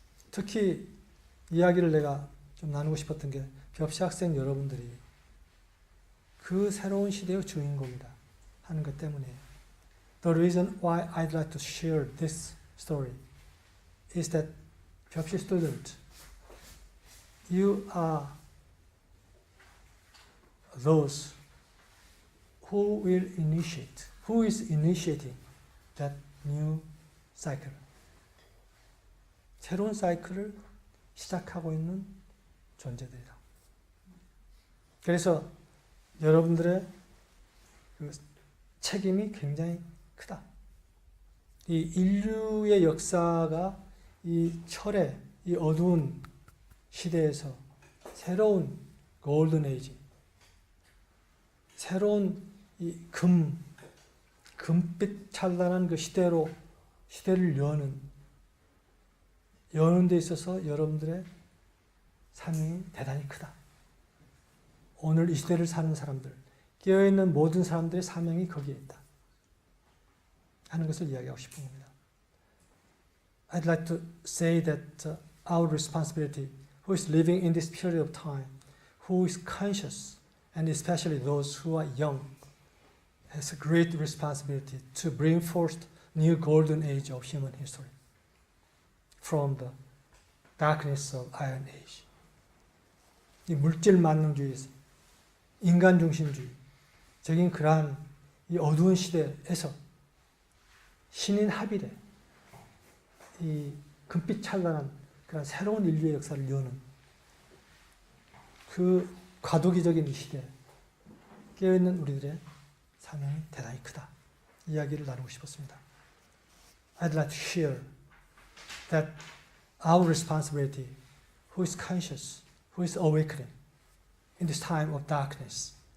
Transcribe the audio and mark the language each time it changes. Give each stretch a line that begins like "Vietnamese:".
Korean: 특히 이야기를 내가 좀 나누고 싶었던 게, 벽시 학생 여러분들이 그 새로운 시대의 주인공이다 하는 것 때문에,
English: The reason why I'd like to share this story is that 벽시 student, you are those who is initiating that new cycle.
Korean: 새로운 사이클을 시작하고 있는 존재들이다. 그래서 여러분들의 그 책임이 굉장히 크다. 이 인류의 역사가 이 철의 이 어두운 시대에서 새로운 골든 에이지, 새로운 이 금빛 찬란한 그 시대를 여는 데 있어서 여러분들의 사명이 대단히 크다. 오늘 이 시대를 사는 사람들, 깨어있는 모든 사람들의 사명이 거기에 있다 하는 것을 이야기하고 싶은 겁니다.
English: I'd like to say that our responsibility, who is living in this period of time, who is conscious, and especially those who are young, has a great responsibility to bring forth new golden age of human history from the darkness of Iron Age.
Korean: 이 물질 만능주의에서 인간 중심주의적인 그러한 이 어두운 시대에서 신인 합일에 이 금빛 찬란한 그런 새로운 인류의 역사를 여는 그 과도기적인 이 시대에 깨어있는 우리들의 사명이 대단히 크다. 이야기를 나누고 싶었습니다.
English: I'd like to share that our responsibility, who is conscious, who is awakening in this time of darkness